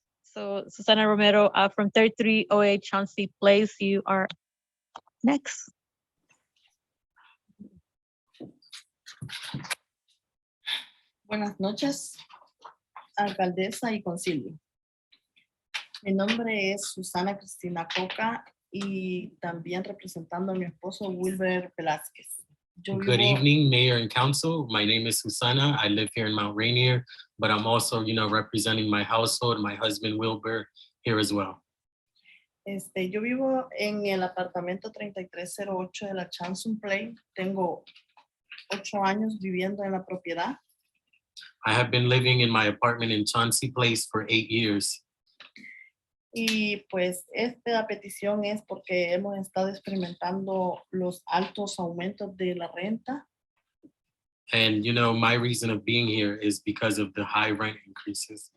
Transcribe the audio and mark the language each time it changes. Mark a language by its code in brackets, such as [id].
[en] So Susana Romero from 3308 Chauncey Place, you are next. [es] Buenas noches, alcaldesa y concilio. Mi nombre es Susana Cristina Coca y también representando a mi esposo Wilber Velázquez. [en] Good evening, Mayor and Council. My name is Susana. I live here in Mount Rainier, but I'm also, representing my household, my husband Wilber here as well. [es] Yo vivo en el apartamento 3308 de la Chanson Place. Tengo 8 años viviendo en la propiedad. [en] I have been living in my apartment in Chauncey Place for 8 years. [es] Y pues esta petición es porque hemos estado experimentando los altos aumentos de la renta. [en] And you know, my reason of being here is because of the high rent increases.